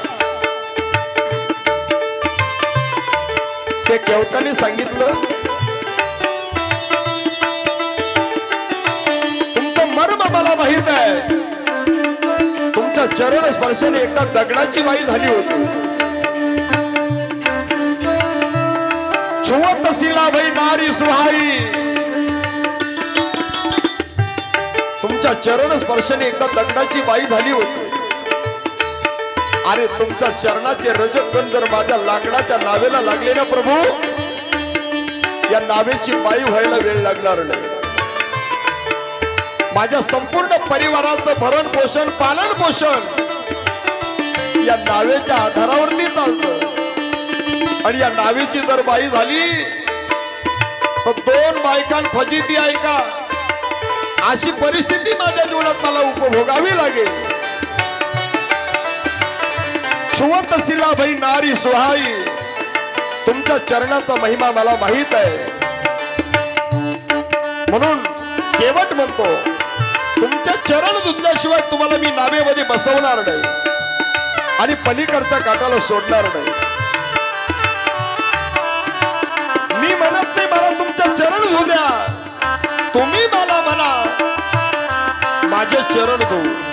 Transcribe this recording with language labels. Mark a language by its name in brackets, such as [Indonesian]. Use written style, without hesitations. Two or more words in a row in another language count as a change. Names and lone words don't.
[Marathi] ते केवटाने सांगितलं, तुमचं मर्म मला माहित आहे. तुमच्या चरण स्पर्शाने एकदा दगडाची बाई झाली होती. [Awadhi] छुवत शिला भाई नारी सुहाई. [Marathi] तुमच्या चरण स्पर्शाने एकदा दगडाची बाई झाली होती. अरे तुमच्या चरणाचे रजकण जर माझ्या लाकडाच्या नावेला लागले ना प्रभू, या नावेची बाई व्हायला वेळ लागणार नाही. माझ्या संपूर्ण परिवाराचं भरण पोषण पालन पोषण या नावेच्या आधारावरती चालतं. आणि या नावेची जर बाई झाली तर 2 बायकां फजिती आहे का? अशी परिस्थिती माझ्या जीवनात मला उपभोगावी लागेल. [Awadhi] छुवत शिला भाई नारी सुहाई. [Marathi] तुमच्या चरणाचा महिमा मला माहित आहे. म्हणून केवट म्हणतो, तुमच्या चरण धुतल्याशिवाय तुम्हाला मी नावेमध्ये बसवणार नाही आणि पलीकडच्या काठाला सोडणार नाही. मी म्हणत नाही मला तुमच्या चरण धुऊ द्या, तुम्ही मला म्हणा माझे चरण धुऊ.